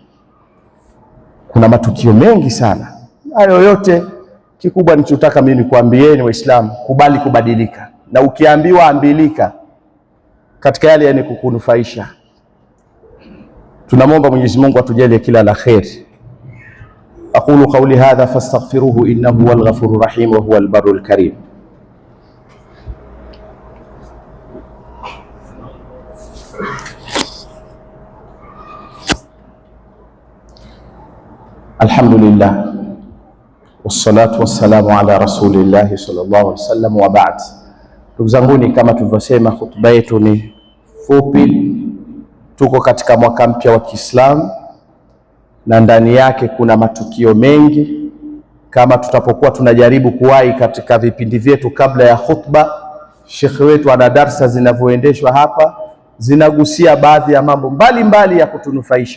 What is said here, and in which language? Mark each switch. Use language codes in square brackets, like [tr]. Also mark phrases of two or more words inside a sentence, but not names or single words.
[sw] Kuna matukio mengi sana hayo yote. Kikubwa nichotaka mimi kuambieni Waislamu, kubali kubadilika, na ukiambiwa ambilika katika yale yani kukunufaisha. Tunamwomba Mwenyezi Mungu atujalie kila la kheri. [ar] أقول قولي هذا فأستغفره إنه هو الغفور الرحيم وهو البر الكريم. الحمد لله والصلاة والسلام على رسول الله صلى الله عليه وسلم وبعد. [sw] Ndugu zanguni, kama tulivyosema, hutuba yetu ni fupi. Tuko katika mwaka mpya wa Kiislamu na ndani yake kuna matukio mengi. Kama tutapokuwa tunajaribu kuwahi katika vipindi vyetu kabla ya khutba, shekhi wetu ana darsa zinavyoendeshwa hapa zinagusia baadhi ya mambo mbalimbali ya kutunufaisha.